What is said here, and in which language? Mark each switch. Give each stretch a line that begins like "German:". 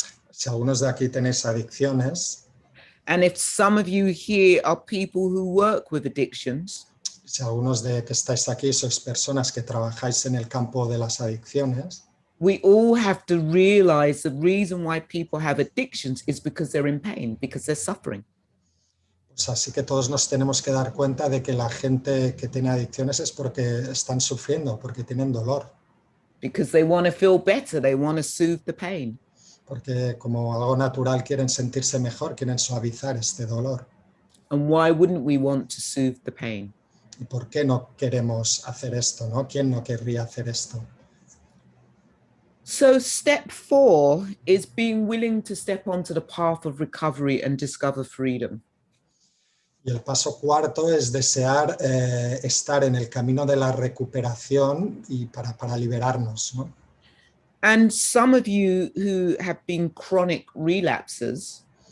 Spanish: Si algunos de aquí tenéis adicciones,
English: And if some of you here are people who work with addictions,
Spanish: Si algunos de que estáis aquí sois personas que trabajáis en el campo de las adicciones,
English: we all have to realize the reason why people have addictions is because they're in pain, because they're suffering.
Spanish: pues así que todos nos tenemos que dar cuenta de que la gente que tiene adicciones es porque están sufriendo, porque tienen dolor,
English: Because they want to feel better, they want to soothe the pain.
Spanish: porque como algo natural quieren sentirse mejor, quieren suavizar este dolor.
English: And why wouldn't we want to soothe the pain?
Spanish: ¿Y por qué no queremos hacer esto, no? ¿Quién no querría hacer esto?
English: So step 4 is being willing to step onto the path of recovery and discover freedom.
Spanish: Y el paso cuarto es desear estar en el camino de la recuperación y para liberarnos, ¿no?
English: And some of you who have been chronic relapsers,